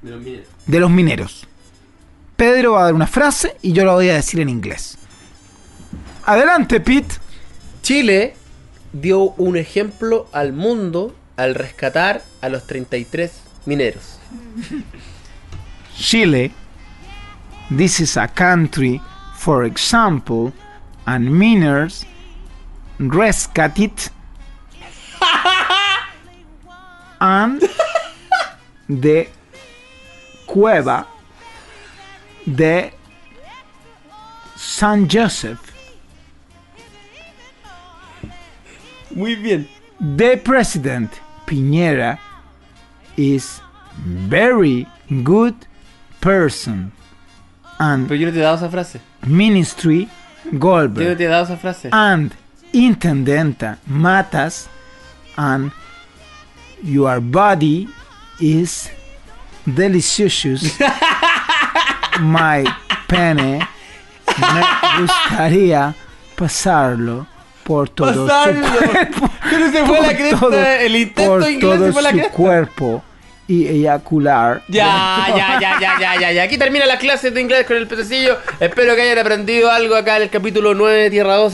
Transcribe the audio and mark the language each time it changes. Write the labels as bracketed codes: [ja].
[es] De los mineros. Pedro va a dar una frase y yo la voy a decir en inglés. Adelante, Pete. Chile dio un ejemplo al mundo al rescatar a los 33 mineros. Chile. [en] This is a country, for example, and miners rescued it. And the cueva de San Joseph. [es] Muy bien. [en] The president Piñera is very good person. And [es] pero yo no te he dado esa frase. [en] Ministry Goldberg. [es] Yo no te he dado esa frase. [en] And intendenta Matas. And your body is delicious. [es] My pene me gustaría pasarlo por todo pasarlo. Su cuerpo. Pero se fue la cresta, todo, el intento por inglés todo se fue la su cresta. Cuerpo y eyacular. Ya, ya, ya, ya, ya, ya, ya. Aquí termina la clase de inglés con el pececillo. Espero que hayan aprendido algo acá en el capítulo 9 de Tierra 2.